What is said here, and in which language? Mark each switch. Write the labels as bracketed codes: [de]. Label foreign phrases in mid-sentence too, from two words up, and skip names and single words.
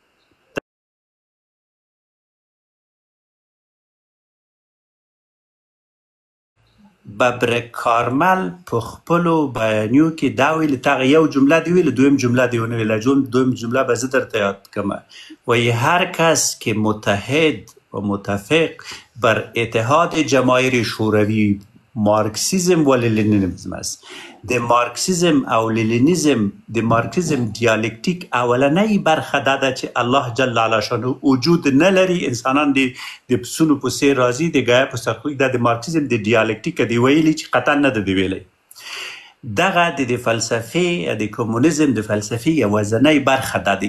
[ps] ببر کارمل په خپلو بیانیو کې دا ویلي، تا یو جمله دی ویلې، دویم جمله دی ونه ویله. دویم جمله به زه درته یاد کړم. [fa] وایي هر کس که متحد و متفق بر اتحاد جماهیر شوروی مارکسیزم و لینیزم است. [ps] د مارکسیزم او لینیزم د مارکسیزم دیالکتیک اولنۍ برخه دا ده چې الله [ar] جل علا شانه [ps] وجود نه لري، انسانان د پسونو په څېر راځي، د ګایه په سرخوږي. دا د مارکسیزم د دیالکتیک دی ویلي چې قطعا نه ده دی ویلی. دغه د فلسفې د کمونیزم د فلسفې یوازینۍ برخه دا دی.